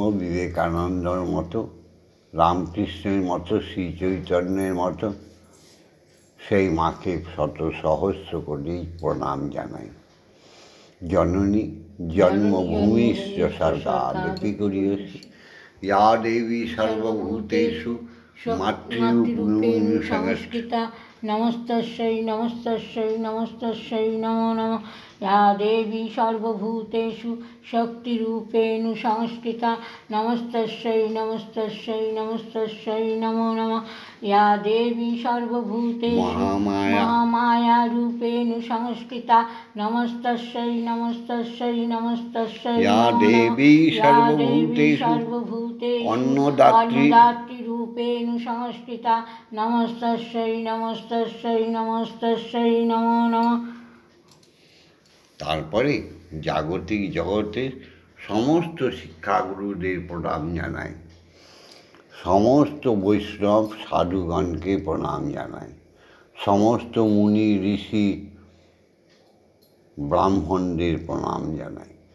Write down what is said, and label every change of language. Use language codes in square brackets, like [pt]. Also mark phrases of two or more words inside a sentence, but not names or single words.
[bn] বিবেকানন্দর মতো, রামকৃষ্ণের মতো, শ্রী চৈতন্যের মতো সেই মাকে শত সহস্র কোটি প্রণাম জানাই। [sa] জননী জন্মভূমিশ্চ স্বর্গাদপি গরীয়সী, ইয়া দেবী সর্বভূতেষু মাতৃরূপেণ সংস্থিতা। নমস্তস্যৈ নমস্তস্যৈ নমস্তস্যৈ নমো নমঃ। या देवी सर्वभूतेषु शक्तिरूपेण संस्थिता। नमस्तस्यै नमस्तस्यै नमस्तस्यै नमो नमः। या देवी सर्वभूतेषु महामायारूपेण संस्थिता। नमस्तस्यै नमस्तस्यै नमस्तस्यै या देवी सर्वभूतेषु अन्नदात्रीरूपेण संस्थिता। नमस्तस्यै नमस्तस्यै नमस्तस्यै नमो नमः। [bn] তারপরে জাগতিক জগতের সমস্ত শিক্ষাগুরুদের প্রণাম জানাই, সমস্ত বৈষ্ণব সাধুগণকে প্রণাম জানাই, সমস্ত মুনি ঋষি ব্রাহ্মণদের প্রণাম জানাই,